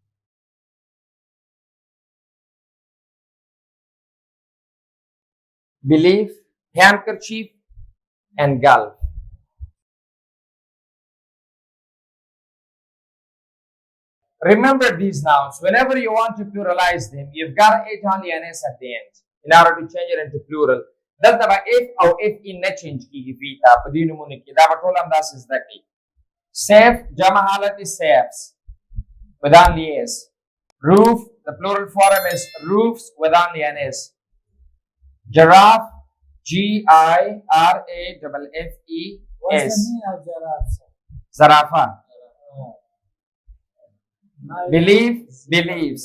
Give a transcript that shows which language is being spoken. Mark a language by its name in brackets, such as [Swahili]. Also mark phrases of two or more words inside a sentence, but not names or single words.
[English] Believe, handkerchief, and gulf. Remember these nouns. Whenever you want to pluralize them, you've got to add only an s at the end in order to change it into plural. [Pashto] دلته به if او [English] if in [Pashto] نه change کیږي وی تا په دې نمونه کې دا به ټول هم داسې زده کړئ. [English] safe [Pashto] جمع حالت [English] is safes with only s. roof, the plural form is roofs with only an s. giraffe, GIRAFFE What's s. the meaning of giraffe? zarafa. Believe, believes.